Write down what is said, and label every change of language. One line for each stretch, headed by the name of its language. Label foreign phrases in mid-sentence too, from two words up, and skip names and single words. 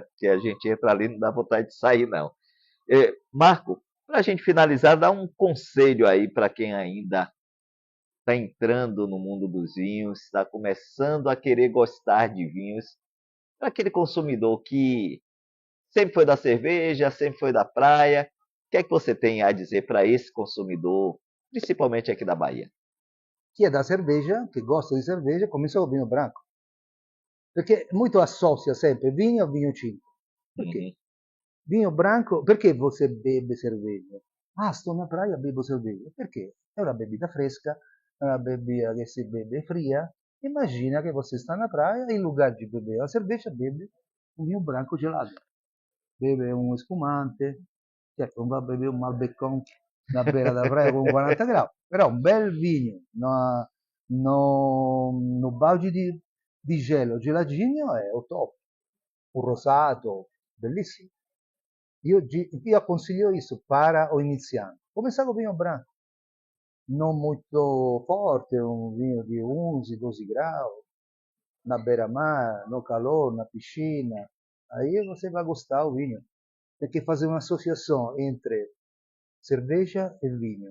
Portuguese: Porque a gente entra ali e não dá vontade de sair, não. Marco, para a gente finalizar, dá um conselho aí para quem ainda está entrando no mundo dos vinhos, está começando a querer gostar de vinhos, para aquele consumidor que sempre foi da cerveja, sempre foi da praia. O que é que você tem a dizer para esse consumidor, principalmente aqui da Bahia?
Italian: Chi è da cerveja, che gosta di cerveja, comincia con vino branco. Perché molto associa sempre vinho a vinho tinto. Perché? Uhum,
Portuguese: Vinho branco, perché você bebe cerveja? Ah, sto na praia, bebo cerveja.
Italian: Perché? È una bebida fresca, è una bebida che si bebe fria. Immagina che
Portuguese: você está na praia
Italian: e in lugar di bere la cerveja, bebe un vinho branco gelato. Bebe un spumante, certo non va a bere un Malbecon
Portuguese: na beira da praia
Italian: con 40 gradi, però un bel vinho, no balde di gelo, geladinho è o top. Un rosato, bellissimo. Io consiglio isso para o iniziante.
Portuguese: Começar com vinho branco, não muito forte, um vinho de 11, 12 graus, na beira-mar, no calor, na piscina. Aí você vai gostar do vinho. Tem que fazer uma associação entre cerveja e vinho.